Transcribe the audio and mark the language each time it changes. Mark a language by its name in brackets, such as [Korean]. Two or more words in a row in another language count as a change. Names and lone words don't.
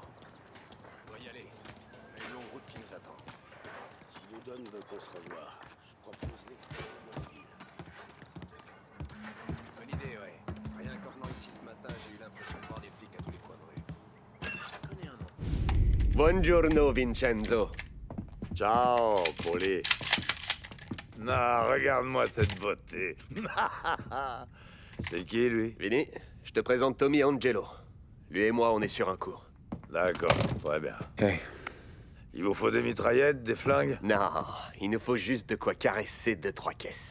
[French] On doit y aller. On a une longue route qui nous attend. Si le Don veut qu'on se revoie, je propose l'expérience. Bonne idée, ouais. Rien qu'en venant ici ce matin, j'ai eu l'impression de voir des flics à tous les coins de rue. Je connais un nom. [Italian] Buongiorno, Vincenzo. Ciao, Polly. [French] Non, regarde-moi cette beauté. C'est qui, lui? Vinny, je te présente Tommy Angelo. Lui et moi, on est sur un coup. D'accord, très bien. Hey. Il vous faut des mitraillettes, des flingues? Non, il nous faut juste de quoi caresser 2-3 caisses.